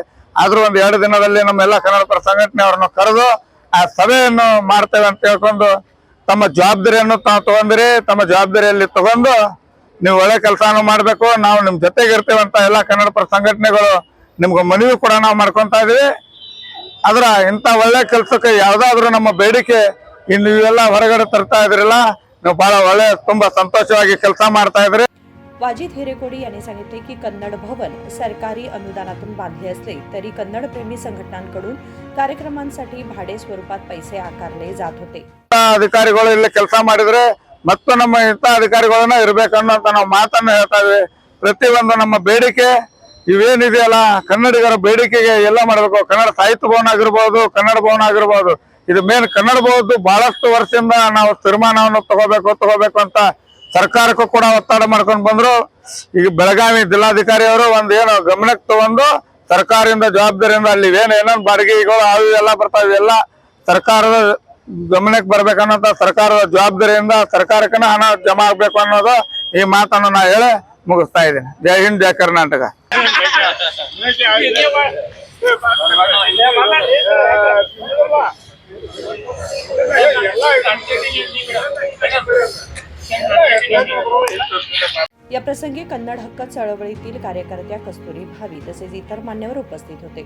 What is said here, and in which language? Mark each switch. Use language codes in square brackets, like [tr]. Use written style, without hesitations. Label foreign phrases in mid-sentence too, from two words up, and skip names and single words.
[kn] ಆದ್ರೂ 2 ದಿನದಲ್ಲಿ ನಮ್ಮೆಲ್ಲ ಕನ್ನಡ ಪರ ಸಂಘಟನೆಯವ್ರನ್ನು ಕರೆದು ಆ ಸಭೆಯನ್ನು ಮಾಡ್ತೇವೆ ಅಂತ ಹೇಳ್ಕೊಂಡು ತಮ್ಮ ಜವಾಬ್ದಾರಿಯನ್ನು ತಾವು ತಗೊಂಡಿರಿ, ತಮ್ಮ ಜವಾಬ್ದಾರಿಯಲ್ಲಿ ತಗೊಂಡು ನೀವು ಒಳ್ಳೆ ಕೆಲಸವನ್ನು ಮಾಡ್ಬೇಕು, ನಾವು ನಿಮ್ ಜೊತೆಗೆ ಇರ್ತೇವೆ ಅಂತ ಎಲ್ಲ ಕನ್ನಡ ಪರ ಸಂಘಟನೆಗಳು ನಿಮ್ಗೆ ಮನವಿ ಕೂಡ ನಾವು ಮಾಡ್ಕೊಂತ ಇದೀವಿ। ಆದ್ರ ಇಂತ ಒಳ್ಳೆ ಕೆಲಸಕ್ಕೆ ಯಾವ್ದಾದ್ರು ನಮ್ಮ ಬೇಡಿಕೆ ನೀವೆಲ್ಲ ಹೊರಗಡೆ ತರ್ತಾ ಇದ್ರಲ್ಲ, ನೀವು ಬಹಳ ಒಳ್ಳೆ ತುಂಬಾ ಸಂತೋಷವಾಗಿ ಕೆಲಸ ಮಾಡ್ತಾ ಇದ್ರಿ। [mr] वाजिद हिरेकोडी यांनी सांगितले की कन्नड भवन सरकारी अनुदानातून बांधले असले तरी कन्नड प्रेमी संघटनांकडून कार्यक्रमांसाठी भाडे स्वरूपात पैसे आकारले जात होते। [kn] ಅಧಿಕಾರಿಗಳು ಇಲ್ಲಿ ಕೆಲಸ ಮಾಡಿದ್ರೆ ಮತ್ತು ನಮ್ಮ ಇಂಥ ಅಧಿಕಾರಿಗಳನ್ನ ಇರ್ಬೇಕನ್ನೋಂತ ನಾವು ಮಾತನ್ನು ಹೇಳ್ತಾ ಇದ್ವಿ। ಪ್ರತಿಯೊಂದು ನಮ್ಮ ಬೇಡಿಕೆ ಇವೇನಿದೆಯಲ್ಲ ಕನ್ನಡಿಗರ ಬೇಡಿಕೆಗೆ ಎಲ್ಲ ಮಾಡಬೇಕು। ಕನ್ನಡ ಸಾಹಿತ್ಯ ಭವನ ಆಗಿರ್ಬೋದು, ಕನ್ನಡ ಭವನ ಆಗಿರ್ಬೋದು, ಇದು ಮೇನ್ ಕನ್ನಡ ಬಹುದು ಬಹಳಷ್ಟು ವರ್ಷದಿಂದ ನಾವು ತೀರ್ಮಾನವನ್ನು ತಗೋಬೇಕು ಅಂತ ಸರ್ಕಾರಕ್ಕೂ ಕೂಡ ಒತ್ತಡ ಮಾಡ್ಕೊಂಡು ಬಂದ್ರು. ಈಗ ಬೆಳಗಾವಿ ಜಿಲ್ಲಾಧಿಕಾರಿ ಅವರು ಒಂದ್ ಏನು ಗಮನಕ್ಕೆ ತಗೊಂಡು ಸರ್ಕಾರದಿಂದ ಜವಾಬ್ದಾರಿಯಿಂದ ಅಲ್ಲಿ ಏನೇನೋ ಬಾಡಿಗೆಗಳು ಅವು ಎಲ್ಲ ಬರ್ತಾವೆ, ಎಲ್ಲ ಸರ್ಕಾರದ ಗಮನಕ್ಕೆ ಬರ್ಬೇಕನ್ನೋಂತ ಸರ್ಕಾರದ ಜವಾಬ್ದಾರಿಯಿಂದ ಸರ್ಕಾರಕ್ಕನ ಹಣ ಜಮಾ ಆಗ್ಬೇಕು ಅನ್ನೋದು ಈ ಮಾತನ್ನು ನಾ ಹೇಳಿ ಮುಗಿಸ್ತಾ ಇದ್ದೀನಿ. ಜೈ ಹಿಂದ್, ಜೈ ಕರ್ನಾಟಕ. [mr] या प्रसंगी कन्नड हक्क चळवळीतील कार्यकर्त्या कस्तुरी भावी तसेच इतर मान्यवर उपस्थित होते.